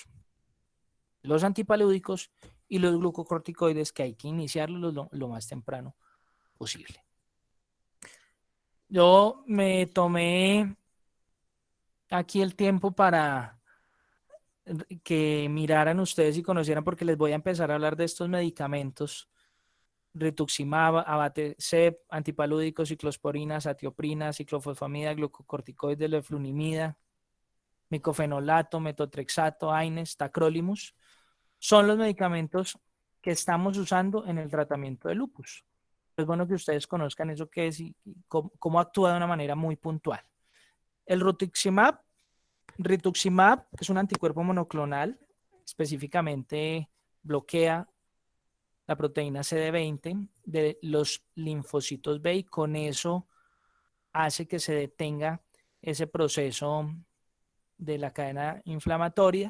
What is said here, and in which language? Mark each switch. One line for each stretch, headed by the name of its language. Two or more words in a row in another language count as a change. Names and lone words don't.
Spanish: Los antipalúdicos y los glucocorticoides, que hay que iniciarlos lo más temprano posible. Yo me tomé aquí el tiempo para que miraran ustedes y conocieran, porque les voy a empezar a hablar de estos medicamentos: rituximab, abatacept, antipalúdicos, ciclosporina, satioprina, ciclofosfamida, glucocorticoides, leflunomida, micofenolato, metotrexato, AINES, tacrolimus. Son los medicamentos que estamos usando en el tratamiento de lupus. Es bueno que ustedes conozcan eso que es y cómo actúa de una manera muy puntual. El rituximab es un anticuerpo monoclonal, específicamente bloquea la proteína CD20 de los linfocitos B, y con eso hace que se detenga ese proceso de la cadena inflamatoria.